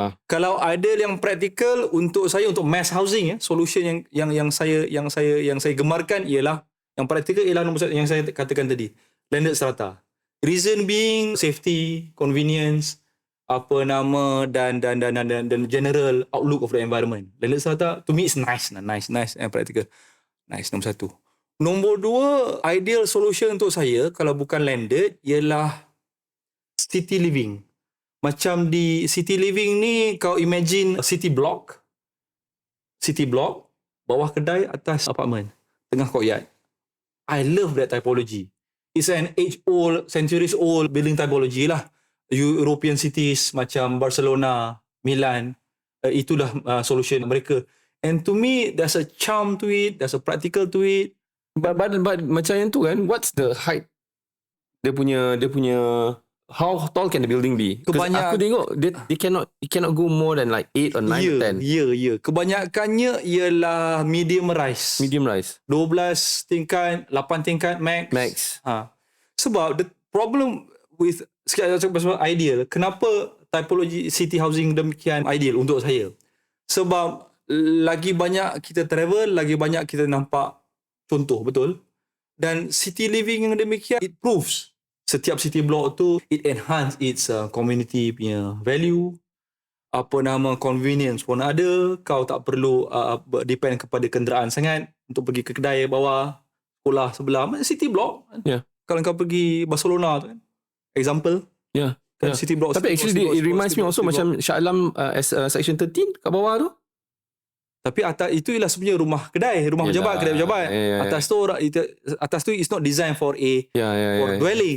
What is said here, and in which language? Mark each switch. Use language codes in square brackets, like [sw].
[ms] Kalau [en] ideal yang practical [ms] untuk saya, untuk [en] mass housing solution [ms] yang saya gemarkan ialah, yang practical ialah nombor 1 yang saya katakan tadi, landed strata. [en] Reason being safety, convenience, [ms] dan [en] general outlook of the environment. Landed strata to me is nice and practical. [ms] Nice, nombor 1. Nombor 2, ideal solution untuk saya kalau bukan landed ialah [en] city living. [ms] Macam di city living ni, kau imagine [en] city block, [ms] bawah kedai, atas apartment, tengah courtyard. [en] I love that typology. It's an centuries old building typology lah. European cities [ms] macam [en] Barcelona, Milan, itulah solution mereka. And to me, there's a charm to it, there's a practical to it. But [ms] macam yang tu kan, [en] what's the height? [ms] Dia punya [en] how tall can the building be? [ms] Aku tengok [en] it cannot go more than like 8 or 9 10. [ms] Kebanyakannya ialah medium rise. 12 tingkat, 8 tingkat max. Sebab [en] the problem with, [ms] sekarang saya cakap pasal ideal, kenapa typology city housing demikian ideal untuk saya? Sebab lagi banyak kita travel, lagi banyak kita nampak contoh, betul? Dan [en] city living yang demikian, it proves [ms] setiap city block tu, [en] it enhance its community [ms] punya value, convenience pun ada. Kau tak perlu depend kepada kenderaan sangat untuk pergi ke kedai bawah, sekolah sebelah. City block. Kalau kau pergi Barcelona tu kan, example. City block. Tapi [en] actually it reminds me also [ms] macam Shah Alam section 13 kat bawah tu. Tapi atas itu ialah sebenarnya rumah kedai pejabat. Atas tu [en] is not designed for dwelling.